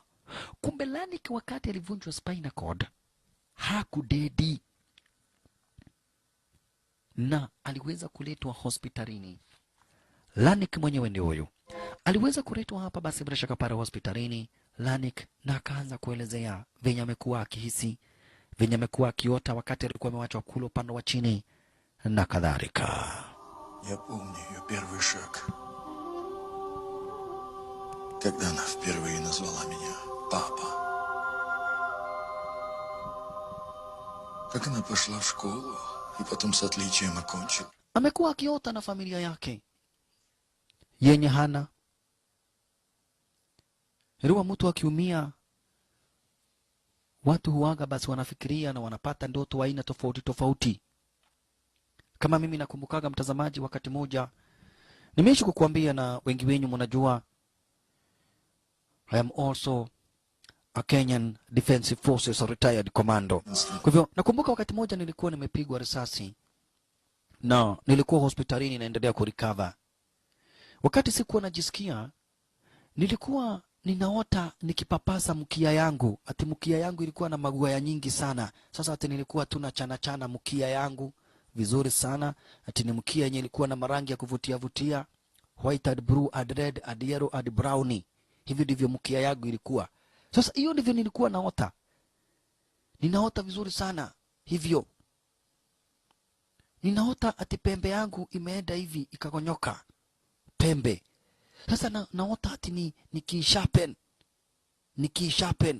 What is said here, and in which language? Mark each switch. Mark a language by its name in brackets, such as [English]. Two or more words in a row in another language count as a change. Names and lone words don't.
[Swahili] Kumbe Lanik wakati alivunjwa [English] spinal cord [Swahili] hakudedi na aliweza kuletwa hospitalini. Lanik mwenyewe ndio huyo. Aliweza kuletwa hapa basi bila shaka pale hospitalini Lanik na akaanza kuelezea venye amekuwa akihisi, venye amekuwa akiota wakati alikuwa amewachwa kule upande wa chini na kadhalika. [Russian] Я помню ее первый шаг. Когда она впервые назвала меня папа. Как она пошла в школу и потом с отличием окончила. [Swahili] Amekuwa akiota na familia yake yenye hana. Ruwa mtu akiumia watu huaga basi wanafikiria na wanapata ndoto aina tofauti tofauti. Kama mimi nakumbukaga mtazamaji wakati moja nimeishi kukuambia na wengi wenyu mnajua [English] I am also a Kenyan Defensive Forces retired commando. [Swahili] Kwa hivyo nakumbuka wakati moja nilikuwa nimepigwa risasi na nilikuwa hospitalini naendelea kurecover. Wakati sikuwa najisikia nilikuwa ninaota nikipapasa mkia yangu. Ati mkia yangu ilikuwa na maguaya nyingi sana. Sasa ati nilikuwa tunachana mkia yangu vizuri sana. Ati ni mkia yenye ilikuwa na marangi ya kuvutia, [English] white and blue and red and yellow and browny. [Swahili] Hivi ndivyo mkia yangu ilikuwa. Sasa hiyo ndivyo nilikuwa naota. Ninaota vizuri sana hivyo. Ninaota ati pembe yangu imeenda hivi ikagonyoka. Pembe. Sasa naota ati nikishapen.